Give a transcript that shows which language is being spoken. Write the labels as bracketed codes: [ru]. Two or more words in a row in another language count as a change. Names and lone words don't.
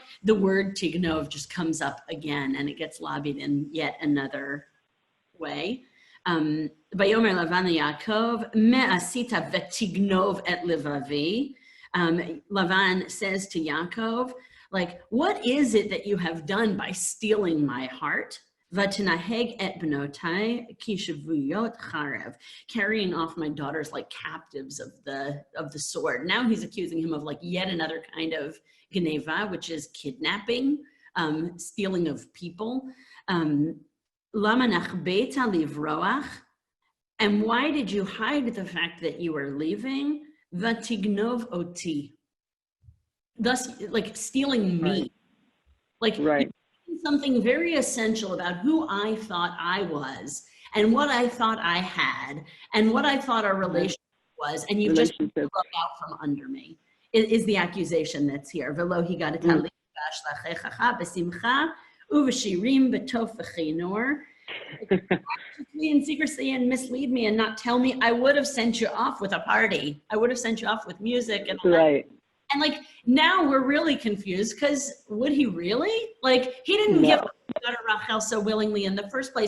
[en] The word tignov just comes up again, and it gets lobbied in yet another way. [he] ויאמר לבן יעקב, מה עשית ותגנב את לבבי. [en] Lavan says to Yaakov, like, what is it that you have done by stealing my heart? [he] ותנהג את בנותי כשבויות חרב, [en] carrying off my daughters like captives of the sword. Now he's accusing him of like yet another kind of geneva, which is kidnapping, stealing of people. [he] למה נחבאת לברוח, [en] and why did you hide the fact that you were leaving? [he] ותגנב אתי, [en] thus like stealing me, like something very essential about who I thought I was, and what I thought I had, and what I thought our relationship was, and you just broke out from under me, is the accusation that's here. [he] ולא הגדת לי באשלחך בשמחה ובשירים בתוף ובכינור. [en] In secrecy and mislead me and not tell me, I would have sent you off with a party. I would have sent you off with music and all that. And like, now we're really confused, because would he really? Like, he didn't give up Rachel so willingly in the first place.